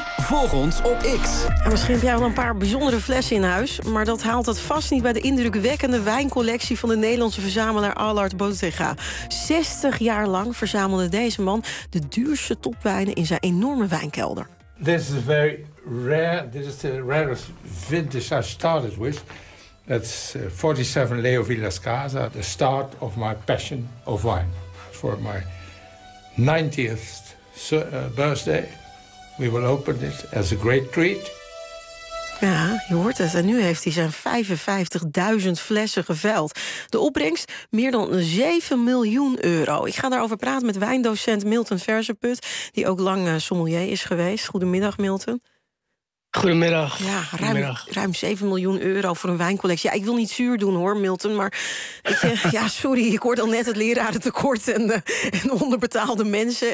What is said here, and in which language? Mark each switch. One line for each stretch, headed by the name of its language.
Dutch: Volg ons op X. Misschien heb jij wel een paar bijzondere flessen in huis, maar dat haalt het vast niet bij de indrukwekkende wijncollectie van de Nederlandse verzamelaar Allard Bottega. 60 jaar lang verzamelde deze man de duurste topwijnen in zijn enorme wijnkelder.
English: This is very rare. This is the rarest vintage I started with. That's 47 Leo Villas Casa, the start of my passion of wine. For my 90th birthday. We will open it as a great treat.
Dutch: Ja, je hoort het. En nu heeft hij zijn 55.000 flessen geveild. De opbrengst? Meer dan 7 miljoen euro. Ik ga daarover praten met wijndocent Milton Verzeput, die ook lang sommelier is geweest. Goedemiddag, Milton. Goedemiddag. Ja, ruim 7 miljoen euro voor een wijncollectie. Ja, ik wil niet zuur doen hoor, Milton, maar weet je, ja, sorry, ik hoorde al net het lerarentekort en onderbetaalde mensen.